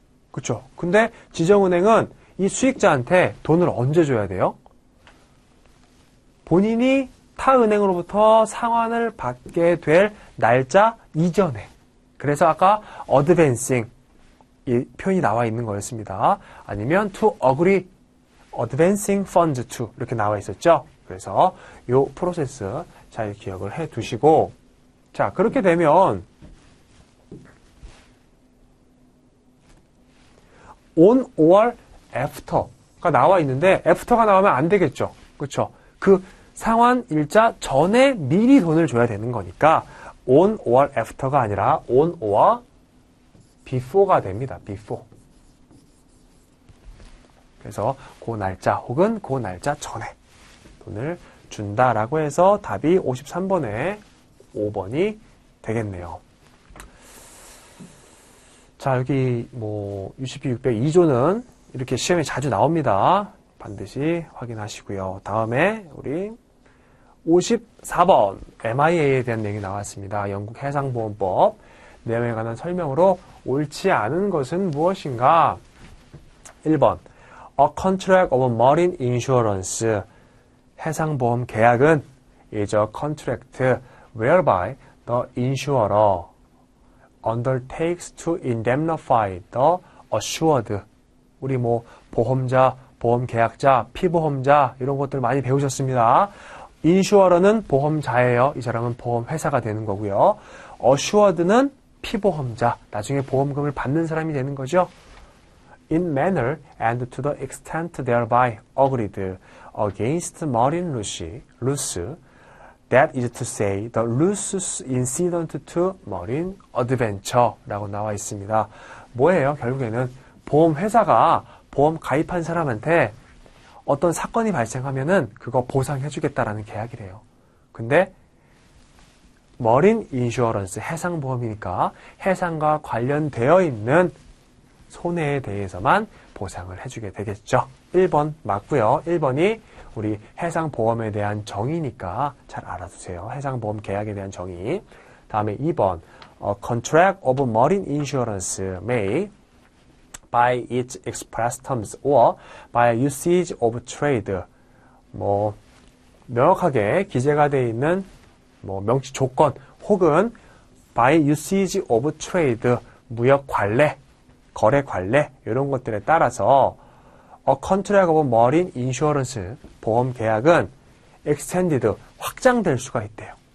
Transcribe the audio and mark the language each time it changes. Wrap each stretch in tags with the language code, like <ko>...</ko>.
<ko>그렇죠? 근데 지정은행은 이 수익자한테 돈을 언제 줘야 돼요? 본인이 타 은행으로부터 상환을 받게 될 날짜 이전에. 그래서 아까 advancing 이 표현이 나와 있는 거였습니다. 아니면</ko> <en>to agree advancing funds to</en> <ko>이렇게 나와 있었죠. 그래서 이 프로세스 잘 기억을 해 두시고 자 그렇게 되면</ko> <en>on or after</en> <ko>가 나와 있는데 after가 나오면 안 되겠죠. 그렇죠? 그 상환 일자 전에 미리 돈을 줘야 되는 거니까</ko> <en>on or after</en> <ko>가 아니라</ko> <en>on or before</en> <ko>가 됩니다. before. 그래서 그 날짜 혹은 그 날짜 전에 돈을 준다라고 해서 답이 53번에 5번이 되겠네요. 자, 여기 뭐 UCP 602조는 이렇게 시험에 자주 나옵니다. 반드시 확인하시고요. 다음에 우리 54번 MIA에 대한 내용이 나왔습니다. 영국 해상보험법 내용에 관한 설명으로 옳지 않은 것은 무엇인가?</ko> <en>1번 A contract of marine insurance</en> <ko>해상보험 계약은</ko> <en>is a contract whereby the insurer undertakes to indemnify the assured.</en> <ko>우리 뭐 보험자, 보험계약자, 피보험자 이런 것들 많이 배우셨습니다. 인슈어러는 보험자예요. 이 사람은 보험회사가 되는 거고요. assured는 피보험자, 나중에 보험금을 받는 사람이 되는 거죠.</ko> <en>In manner and to the extent thereby agreed against marine loss, that is to say, the loss incident to marine adventure라고</en> <ko>나와 있습니다. 뭐예요? 결국에는 보험회사가 보험 가입한 사람한테 어떤 사건이 발생하면은 그거 보상해주겠다라는 계약이래요. 근데 머린 인슈어런스, 해상보험이니까 해상과 관련되어 있는 손해에 대해서만 보상을 해주게 되겠죠. 1번 맞고요. 1번이 우리 해상보험에 대한 정의니까 잘 알아두세요. 해상보험 계약에 대한 정의. 다음에 2번</ko> <en>A contract of marine insurance may by its express terms or by usage of trade</en> <ko>뭐 명확하게 기재가 되어 있는 뭐 명시 조건 혹은</ko> <en>by usage of trade</en> <ko>무역 관례, 거래 관례 이런 것들에 따라서</ko> <en>A contract of marine insurance</en> <ko>보험 계약은 extended 확장될 수가 있대요.</ko>